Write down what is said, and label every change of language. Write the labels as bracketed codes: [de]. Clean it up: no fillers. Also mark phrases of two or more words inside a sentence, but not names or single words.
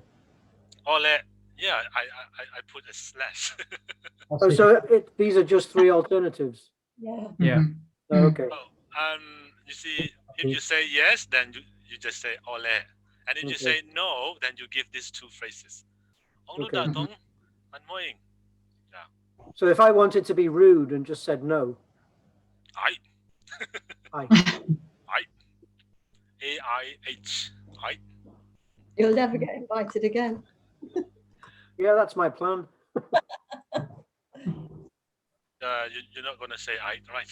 [en] Ole. Yeah, I put a slash. Oh, so these are just three alternatives. Yeah. Yeah. Mhm. Oh, okay. You see, if you say yes, then you just say ole. And if you Okay. say no, then you give these two phrases. Ông lu Okay. đã tống man mo ing. So if I wanted to be rude and just said no, I. I. AIH. I. You'll never get invited again. Yeah, that's my plan. You're not gonna say I, right?